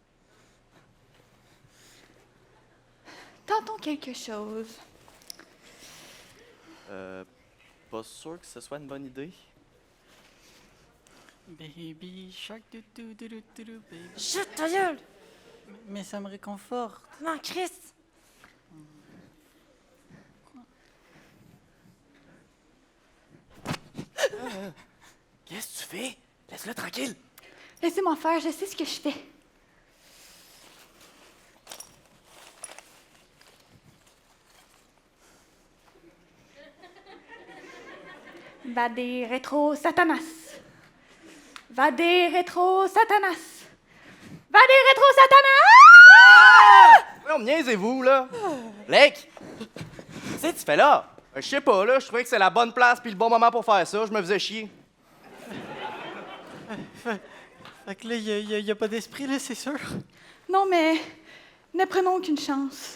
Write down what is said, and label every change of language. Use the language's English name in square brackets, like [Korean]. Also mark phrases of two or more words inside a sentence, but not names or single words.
[French] Tentons quelque chose. Pas sûr que ce soit une bonne idée. [English] Baby shark, baby. [French] Chut, ta gueule! Mais ça me réconforte. Non, Chris! Qu'est-ce que tu fais? Laisse-le tranquille. Laissez-moi faire, je sais ce que je fais. [Latin] Vade rétro Satanas. Vade rétro Satanas. Vade rétro Satanas! [French] Ouais, on me niaisez-vous, là? Lake! Qu'est-ce que tu fais là? Je sais pas, là. Je trouvais que c'est la bonne place puis le bon moment pour faire ça. Je me faisais chier. Fait que là, il n'y a pas d'esprit, là, c'est sûr. Non, mais ne prenons aucune chance.